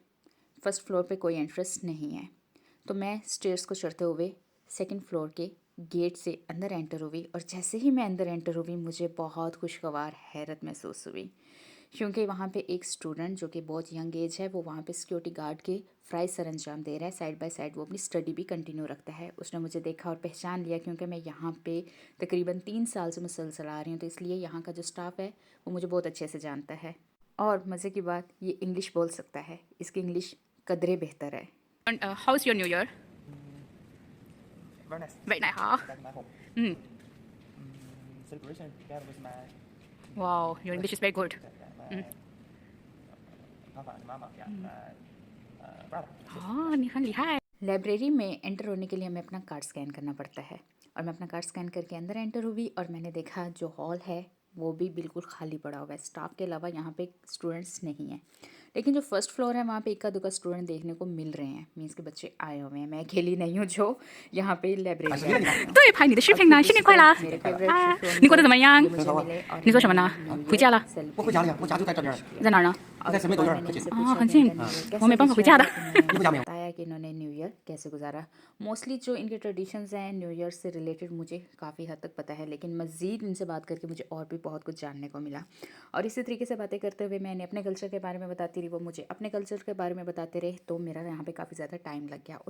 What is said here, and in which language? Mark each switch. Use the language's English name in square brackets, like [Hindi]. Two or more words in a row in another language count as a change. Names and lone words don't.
[English] first floor [Urdu] پہ کوئی انٹرنس نہیں ہے۔ تو میں سٹیئرز کو چڑھتے ہوئے 2nd فلور کے گیٹ سے اندر انٹر ہوئی اور جیسے ہی میں اندر انٹر ہوئی مجھے بہت خوشگوار حیرت محسوس ہوئی، کیونکہ وہاں پہ ایک سٹوڈنٹ جو کہ بہت [English] young age [Urdu] ہے وہ وہاں پہ [English] security guard [Urdu] کے فرائض سر انجام دے رہا ہے. [English] side by side [Urdu] وہ اپنی سٹڈی بھی کنٹینیو رکھتا ہے۔ اس نے مجھے دیکھا اور پہچان لیا کیونکہ میں یہاں پہ تقریباً 3 سال سے مسلسل آ رہی ہوں، تو اس لیے یہاں کا جو سٹاف ہے وہ مجھے بہت اچھے سے جانتا ہے. اور مزے کی بات، یہ انگلش بول سکتا ہے۔ اس کی انگلش قدرے بہتر ہے. [English] And how's your New Year? Very nice. Very nice, huh? Back in my home. Mm. Celebration together with my Wow, your English is very good. my papa and mama, yeah, my brother. [Chinese] Oh, 你很厉害。 [Urdu] لائبریری میں انٹر ہونے کے لیے ہمیں اپنا [English] card scan [Urdu] کرنا پڑتا ہے اور میں اپنا [English] card scan [Urdu] کرکے اندر انٹر ہوئی اور میں نے دیکھا جو ہال ہے وہ بھی بالکل خالی پڑا ہوا ہے. سٹاف کے علاوہ یہاں پہ سٹوڈنٹس نہیں ہیں، لیکن جو [English] first floor [Urdu] ہے وہاں پہ اکا دکا سٹوڈنٹ دیکھنے کو مل رہے ہیں. مینز کے بچے آئے ہوئے ہیں۔ میں اکیلی نہیں ہوں جو یہاں پہ لائبریری میں آئی ہوں. [Chinese] 对，拍你的视频呢，新年快乐！ [Urdu] میرے فیورٹ 啊， शो [Chinese] 你过得怎么样？ [Urdu] یہ مجھے ملے اور [Chinese] 你做什么呢？回家了？我回家了呀，我家就在这边儿，在哪儿呢？在神秘公园附近。啊，很近，我没办法回家的。 [Urdu] بتایا کہ انہوں نے [English] New Year [Urdu] کیسے گزارا۔ موسٹلی جو ان کے ٹریڈیشنز ہیں [English] New Year [Urdu] سے ریلیٹڈ مجھے کافی حد تک پتا ہے، لیکن مزید ان سے بات کرکے مجھے اور بھی بہت کچھ جاننے کو ملا. اور اسی طریقے سے باتیں کرتے ہوئے میں نے اپنے کلچر کے بارے میں بتاتی رہی، وہ مجھے اپنے کلچر کے بارے میں بتاتے رہے، تو میرا یہاں پہ کافی زیادہ ٹائم لگ گیا.